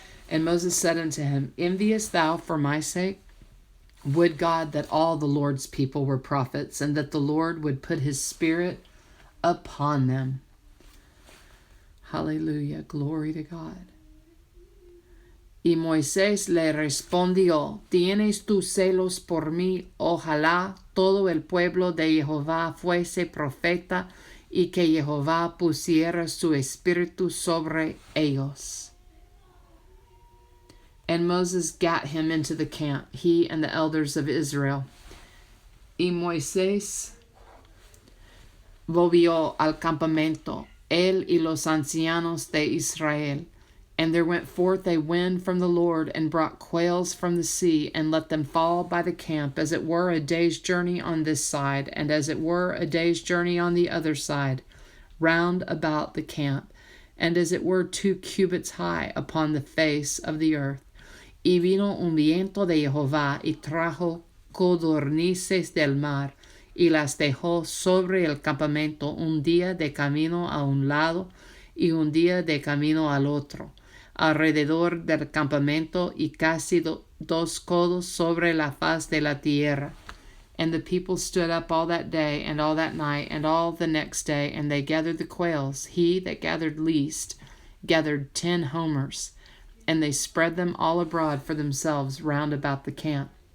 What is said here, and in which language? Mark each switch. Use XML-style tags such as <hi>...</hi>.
<en>And Moses said unto him, Enviest thou for my sake? Would God that all the Lord's people were prophets, and that the Lord would put his Spirit upon them. Hallelujah, glory to God.</en> <es>Y Moisés le respondió, ¿Tienes tú celos por mí? Ojalá todo el pueblo de Jehová fuese profeta, y que Jehová pusiera su espíritu sobre ellos.</es> <en>And Moses gat him into the camp, he and the elders of Israel.</en> <es>Y Moisés volvió al campamento, él y los ancianos de Israel.</es> <en>And there went forth a wind from the Lord, and brought quails from the sea, and let them fall by the camp, as it were a day's journey on this side, and as it were a day's journey on the other side, round about the camp, and as it were 2 cubits high upon the face of the earth.</en> <es>Y vino un viento de Jehová, y trajo codornices del mar, y las dejó sobre el campamento un día de camino a un lado, y un día de camino al otro, alrededor del campamento, y casi 2 codos sobre la faz de la tierra.</es> <en>And the people stood up all that day, and all that night, and all the next day, and they gathered the quails. He that gathered least gathered 10 homers, and they spread them all abroad for themselves round about the camp.</en>